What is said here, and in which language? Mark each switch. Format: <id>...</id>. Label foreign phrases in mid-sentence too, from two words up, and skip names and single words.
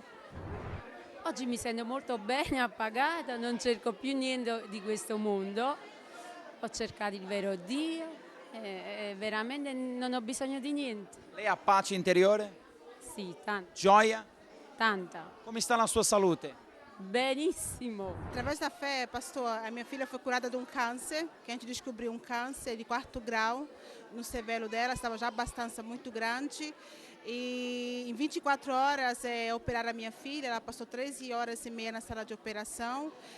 <it>Oggi mi sento molto bene, appagata, non cerco più niente di questo mondo. Ho cercato il vero Dio e veramente non ho bisogno di niente. Lei ha pace interiore? Sì, tanta. Gioia? Tanta. Come sta la sua salute? Benissimo.</it> <pt>Através da fé, pastor, a minha filha foi curada de um câncer, que a gente descobriu um câncer de 4º grau no cervelo dela, estava já bastante muito grande. E em 24 horas operaram a minha filha, ela passou 13 horas e meia na sala de operação.</pt>